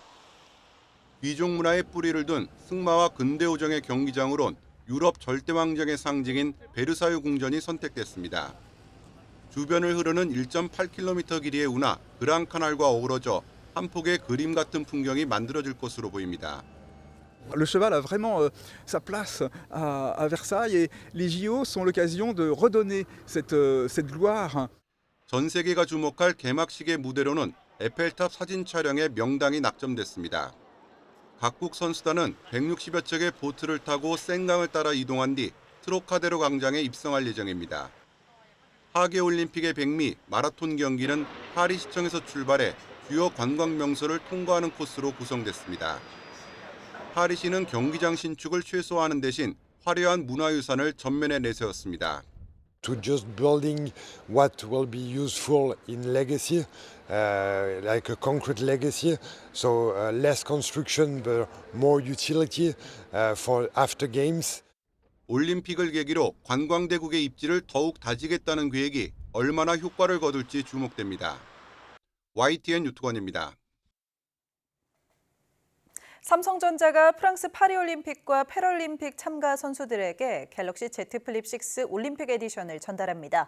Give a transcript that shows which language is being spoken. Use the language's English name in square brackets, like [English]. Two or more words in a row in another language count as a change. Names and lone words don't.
[Korean] 귀족 문화의 뿌리를 둔 승마와 근대오정의 경기장으론 유럽 절대왕정의 상징인 베르사유 궁전이 선택됐습니다. 주변을 흐르는 1.8km 길이의 운하 그랑카날과 어우러져 한 폭의 그림 같은 풍경이 만들어질 것으로 보입니다. [French] Le cheval a vraiment sa place à Versailles et les JO sont l'occasion de redonner cette gloire. [Korean] 전 세계가 주목할 개막식의 무대로는 에펠탑 사진 촬영에 명당이 낙점됐습니다. 각국 선수단은 160여 척의 보트를 타고 센강을 따라 이동한 뒤 트로카데로 광장에 입성할 예정입니다. 하계올림픽의 백미 마라톤 경기는 파리시청에서 출발해 주요 관광 명소를 통과하는 코스로 구성됐습니다. 파리시는 경기장 신축을 최소화하는 대신 화려한 문화유산을 전면에 내세웠습니다. [English] To just building what will be useful in legacy, like a concrete legacy, so less construction but more utility for after games. [Korean] 올림픽을 계기로 관광대국의 입지를 더욱 다지겠다는 계획이 얼마나 효과를 거둘지 주목됩니다. YTN 유튜건입니다. 삼성전자가 프랑스 파리올림픽과 패럴림픽 참가 선수들에게 갤럭시 Z 플립 6 올림픽 에디션을 전달합니다.